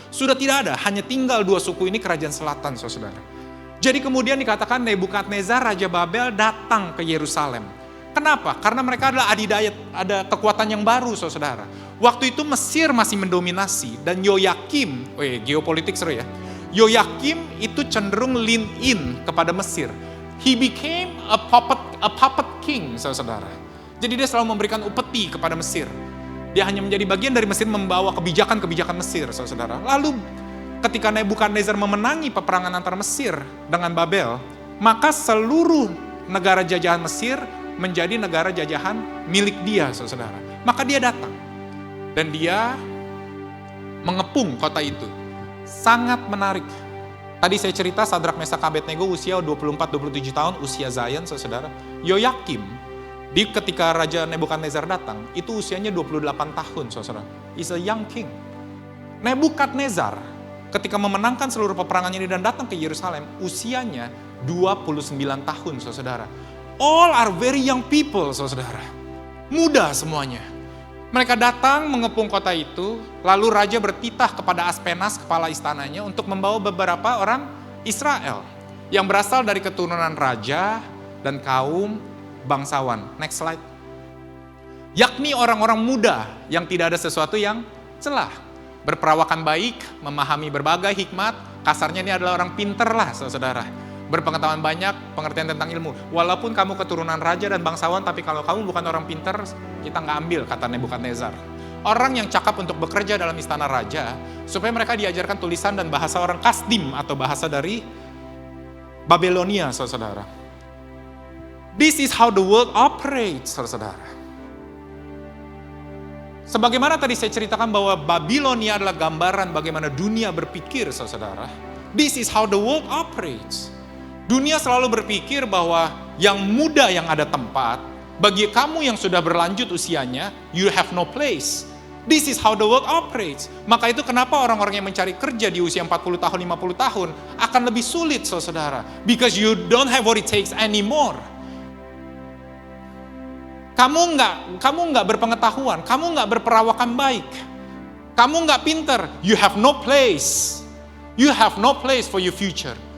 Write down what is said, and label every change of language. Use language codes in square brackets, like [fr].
[id] Sudah tidak ada, hanya tinggal 2 suku ini kerajaan selatan, saudara. Jadi kemudian dikatakan Nebukadnezar, Raja Babel datang ke Yerusalem. Kenapa? Karena mereka adalah adidaya, ada kekuatan yang baru, saudara. Waktu itu Mesir masih mendominasi dan Yoyakim, geopolitik seru ya. Yoyakim itu cenderung [en] lean in [id] kepada Mesir. [en] He became a puppet king, saudara. [id] Jadi dia selalu memberikan upeti kepada Mesir. Dia hanya menjadi bagian dari Mesir membawa kebijakan-kebijakan Mesir, saudara. Lalu ketika Nebukadnezar memenangi peperangan antara Mesir dengan Babel, maka seluruh negara jajahan Mesir menjadi negara jajahan milik dia, saudara. Maka dia datang dan dia mengepung kota itu. Sangat menarik. Tadi saya cerita Sadrak Mesak Abednego usia 24-27 tahun, usia Zion, saudara. Yoyakim, ketika Raja Nebukadnezar datang, itu usianya 28 tahun, saudara. [en] Is a young king. [id] Nebukadnezar, ketika memenangkan seluruh peperangan ini dan datang ke Yerusalem, usianya 29 tahun, saudara. [en] All are very young people, saudara. [id] Muda semuanya. Mereka datang mengepung kota itu, lalu raja bertitah kepada Aspenas, kepala istananya, untuk membawa beberapa orang Israel yang berasal dari keturunan raja dan kaum bangsawan. [en] Next slide. [id] Yakni orang-orang muda yang tidak ada sesuatu yang celah. Berperawakan baik, memahami berbagai hikmat, kasarnya ini adalah orang pinter lah, saudara. Berpengetahuan banyak, pengertian tentang ilmu. Walaupun kamu keturunan raja dan bangsawan, tapi kalau kamu bukan orang pinter, kita nggak ambil, kata Nebukadnezar. Orang yang cakap untuk bekerja dalam istana raja, supaya mereka diajarkan tulisan dan bahasa orang Kasdim, atau bahasa dari Babelonia, saudara. [en] This is how the world operates, saudara. [id] Sebagaimana tadi saya ceritakan bahwa Babilonia adalah gambaran bagaimana dunia berpikir, saudara. [en] This is how the world operates. [id] Dunia selalu berpikir bahwa yang muda yang ada tempat, bagi kamu yang sudah berlanjut usianya, [en] you have no place. This is how the world operates. [id] Maka itu kenapa orang-orang yang mencari kerja di usia 40 tahun, 50 tahun akan lebih sulit, saudara. [en] Because you don't have what it takes anymore. [id] Kamu nggak berpengetahuan, kamu nggak berperawakan baik, kamu nggak pinter, [en] you have no place. You have no place for your future.